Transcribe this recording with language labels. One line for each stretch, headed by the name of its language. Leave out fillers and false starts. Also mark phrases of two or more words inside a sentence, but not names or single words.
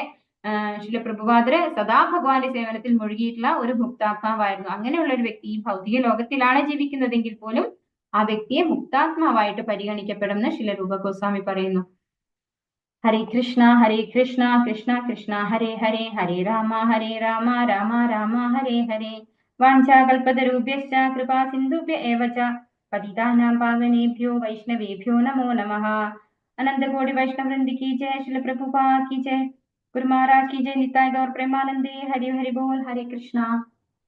Malayalam: ശില പ്രഭുപാദര് സദാ ഭഗവാന്റെ സേവനത്തിൽ മുഴുകിയിട്ടുള്ള ഒരു മുക്താത്മാവായിരുന്നു. അങ്ങനെയുള്ള ഒരു വ്യക്തി ഈ ഭൗതിക ലോകത്തിലാണ് ജീവിക്കുന്നതെങ്കിൽ പോലും ആ വ്യക്തിയെ മുക്താത്മാവായിട്ട് പരിഗണിക്കപ്പെടുമെന്ന് ശില രൂപ ഗോസ്വാമി പറയുന്നു.
Sanskrit: हरे कृष्ण कृष्ण कृष्ण हरे हरे, हरे राम राम राम हरे हरे. वाञ्छाकल्पतरुभ्यश्च कृपा सिन्धुभ्य एव च पतितानां पावनेभ्यो वैष्णवेभ्यो नमो नमः.
Hindi: अनंत कोटि वैष्णव वृंद की जय, श्रील प्रभुपाद की जय, गुरु महाराज की जय, निताय गौर प्रेमानंदे, हरि हरि बोल, हरे कृष्णा.